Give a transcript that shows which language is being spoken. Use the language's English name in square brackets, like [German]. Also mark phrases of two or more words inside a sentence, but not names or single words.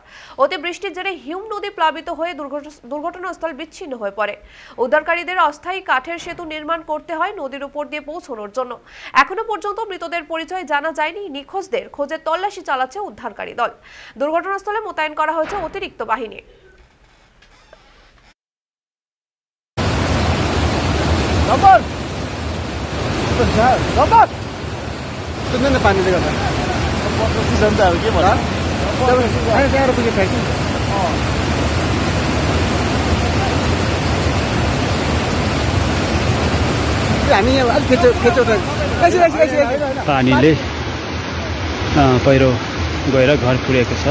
[Bangla] অতি বৃষ্টির জেরে হিউম নদী প্লাবিত হয়ে দুর্ঘটনাস্থল বিচ্ছিন্ন হয়ে পড়ে। উদ্ধারকারীদের অস্থায়ী কাঠের সেতু নির্মাণ করতে হয় নদীর উপর দিয়ে পৌঁছানোর জন্য। এখনো পর্যন্ত মৃতদের পরিচয় জানা যায়নি। নিখোঁজদের খোঁজে তল্লাশি চালাচ্ছে উদ্ধারকারী দল। দুর্ঘটনাস্থলে মোতায়েন করা হয়েছে অতিরিক্ত বাহিনী। [Hindi] पानी देगा [Nepali] पानीले पहिरो गएर घर पुगेको छ।